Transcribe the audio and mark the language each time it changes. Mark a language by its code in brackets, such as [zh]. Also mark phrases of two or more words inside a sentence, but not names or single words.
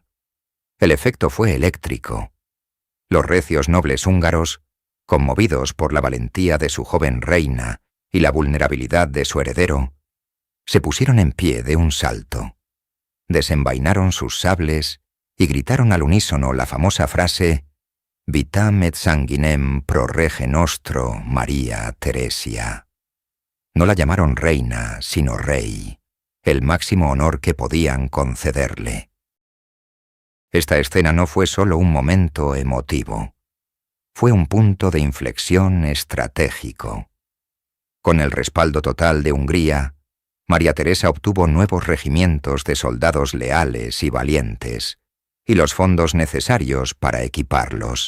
[es] El efecto fue eléctrico. Los recios nobles húngaros, conmovidos por la valentía de su joven reina y la vulnerabilidad de su heredero, se pusieron en pie de un salto, desenvainaron sus sables y gritaron al unísono la famosa frase [la] «Vitam et sanguinem pro rege nostro María Teresia». [es] No la llamaron reina, sino rey, el máximo honor que podían concederle. Esta escena no fue solo un momento emotivo, fue un punto de inflexión estratégico. Con el respaldo total de Hungría, María Teresa obtuvo nuevos regimientos de soldados leales y valientes, y los fondos necesarios para equiparlos.